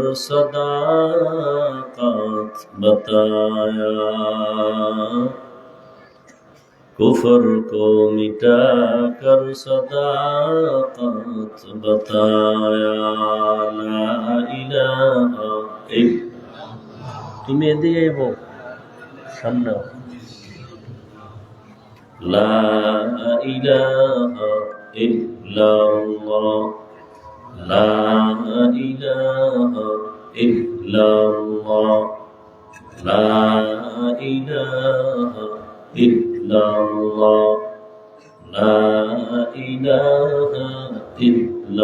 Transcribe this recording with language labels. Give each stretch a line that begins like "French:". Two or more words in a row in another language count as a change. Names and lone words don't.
Urdu: صداقت بتایا کفر کو مٹا کر صداقت بتایا
Arabic: لا الہ الا
Bangla: তুমি এদিকে এবো সামনে
Arabic: لا إله إلا الله لا إله إلا الله لا إله إلا الله لا إله إلا